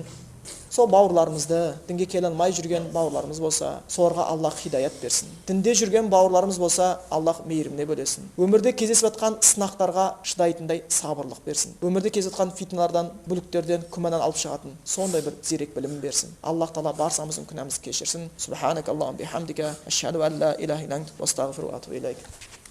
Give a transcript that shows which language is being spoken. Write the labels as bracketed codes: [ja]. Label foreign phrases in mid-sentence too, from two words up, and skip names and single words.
[kk] Сол бауырларымызды, дінге келе алмай жүрген бауырларымыз болса, соларға Аллах хидаят берсін. Дінде жүрген бауырларымыз болса, Аллах мейіріміне бөлесін. Өмірде кездесіп жатқан сынақтарға шыдайтындай сабырлық берсін. Өмірде кездесіп жатқан фитналардан, бүліктерден, күмәннан алып шығатын сондай бір зерек білім берсін. Аллах Тағала баршамыздың күнәмізді кешірсін. [ar] سبحانك اللهم بحمدك، أشهد أن لا إله إلا أنت، أستغفرك وأتوب إليك.